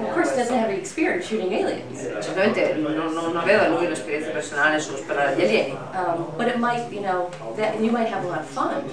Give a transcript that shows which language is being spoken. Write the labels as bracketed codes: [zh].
[en] of course, he doesn't have any experience shooting aliens. [it] Certamente non aveva lui un'esperienza personale sullo sparare agli alieni, [en] But it might, you know, that you might have a lot of fun.